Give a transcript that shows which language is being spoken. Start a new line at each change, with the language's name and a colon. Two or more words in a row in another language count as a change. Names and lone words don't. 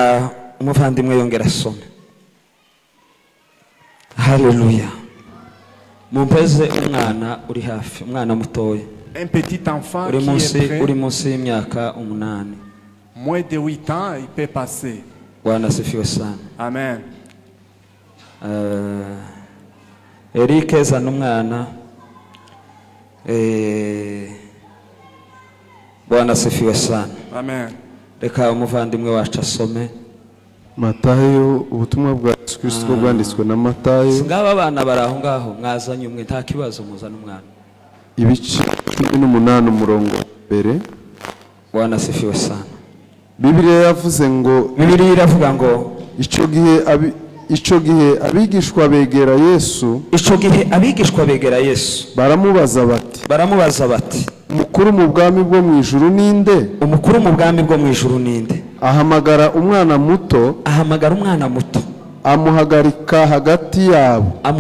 French: Alléluia. Un petit enfant qui est prêt, moins de 8 ans, il peut passer. Amen.
Swahili: Eric zanumwana Bwana sifiwe sana. Amen.
Kinyarwanda: Reka umuvandimwe wacu asome Matayo, ubutumwa bwa Yesu Kristo bwanditswe na Matayo. Singaba abana baraho ngaho mwazanye umwe nta kibazo muzana umwana. Ibice 18 umurongo mbere.
Swahili: Bwana asifiwe sana.
Kinyarwanda: Bibiliya yavuze ngo, Bibiliya iravuga ngo ico gihe abigishwa begera Yesu, baramubaza bati umukuru mu bwami bwo mu ijuru ninde? Ahamagara umwana muto, amuhagarika hagati yabo,